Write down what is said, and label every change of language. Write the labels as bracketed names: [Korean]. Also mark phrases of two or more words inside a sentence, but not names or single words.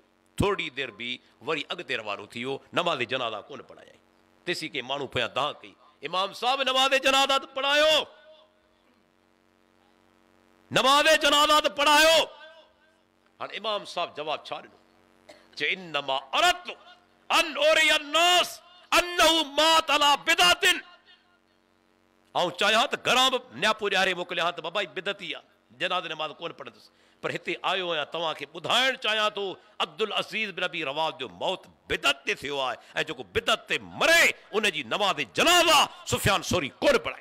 [Sindhi] थोरी देरि बि वरी अॻिते रवानो थी वियो, नमाज़ जनाज़ा कोन पढ़ायई। तेसी के माण्हू पोयां दाह कई, इमाम साहब नमाज़ जनाज़ा त पढ़ायो, नमाज़ जनाज़ा त पढ़ायो। हाणे इमाम साहब जवाब छा ॾिनो? [Arabic] चए إنما أردت أن أري الناس أنه مات على بدعة. [Sindhi] आउं चाहियां त घरां बि न्यापो ॾियारे मोकिलियां त बाबा बिदती आहे, जनाज़ नमाज़ कोन पढ़ंदुसि, पर हिते आयो आहियां तव्हांखे ॿुधाइण चाहियां थो अब्दुल अज़ीज़ बिन अबी रवाद जो मौत बिदत ते थियो आहे ऐं जेको बिदत ते मरे उनजी नमाज़ जनाज़ा सुफ़ियान सोरी कोन पढ़ाई।